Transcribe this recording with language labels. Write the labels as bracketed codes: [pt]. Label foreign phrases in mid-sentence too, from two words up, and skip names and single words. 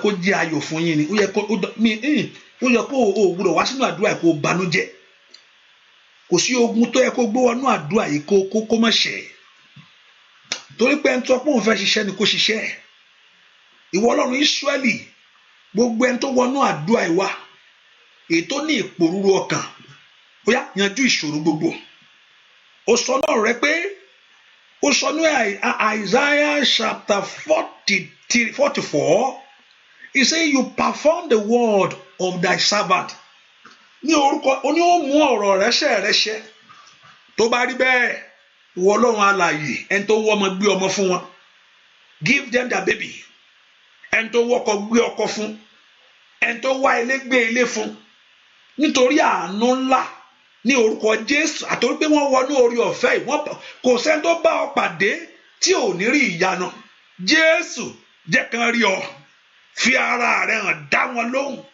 [yo] kó jẹ́ ayọ̀ fún yín ni ó yẹ kó o gbọ́dọ̀ wá sínú àdúrà yìí kó o banújẹ́ kò sí ogun tó yẹ kó gbé wọnú àdúrà yìí kó má ṣẹ torí pé ẹni tó pọ̀ òun fẹ́ ṣiṣẹ́ ni kó ṣiṣẹ́ ìwọ Ọlọ́run Ísírẹ́lì gbogbo ẹni tó wọnú àdúrà yìí wá èyí tó ní ìpòrúru ọkàn ó yá yanjú ìṣòro gbogbo ó sọ náà rẹ pé ó sọ ní Isaiah chapter 44 [en] he say you perform the word of thy servant [yo] ní orúkọ ó ní ó mú ọ̀rọ̀ rẹ̀ ṣẹ tó bá rí bẹ́ẹ̀ ìwọ Ọlọ́run alààyè ẹni tó wọ́ ọmọ gbé ọmọ fún wọn [en] give them their baby [yo] ẹni tó wọ́kọ gbé ọkọ fún ẹni tó wá ilé gbé ilé fún nítorí àánú ńlá ní orúkọ Jésù àtòrí pé wọ́n wọnú orí ọ̀fẹ́ yìí kò sẹ́ni tó bá ọ pàdé tí ò ní rí ìyanu Jésù jẹ́ kan rí ọ fi ara rẹ̀ hàn dá wọn lóhùn